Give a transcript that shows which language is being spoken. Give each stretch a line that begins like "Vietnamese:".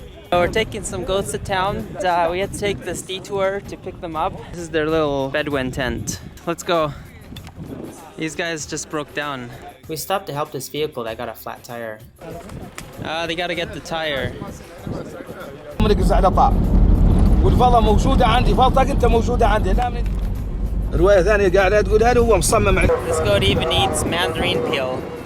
English: We're taking some goats to town. We had to take this detour to pick them up. This is their little Bedouin tent. Let's go. These guys just broke down. We stopped to help this vehicle that got a flat tire. They gotta get the tire.
Arabic: والفضة موجودة عندي فضتك أنت موجودة عندي رواية ثانية قاعدة تقولها له هو مصمم عليه.
English: This goat even eats mandarin peel.